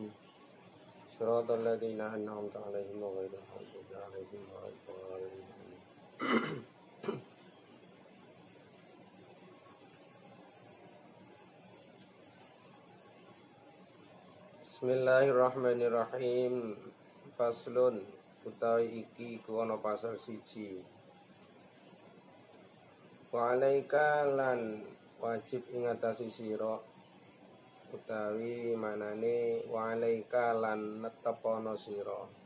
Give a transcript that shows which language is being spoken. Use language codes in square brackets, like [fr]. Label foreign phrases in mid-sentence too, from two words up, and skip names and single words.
[ar] صراط الذين أنعمت عليهم غير المغضوب عليهم ولا الضالين. بسم الله الرحمن الرحيم. [jv] Faslun utawi iki kuwana pasal siji. [ar] وعليك [jv] lan wajib ing atase sira utawi manane [ar] وعليك [jv] lan netepono sira.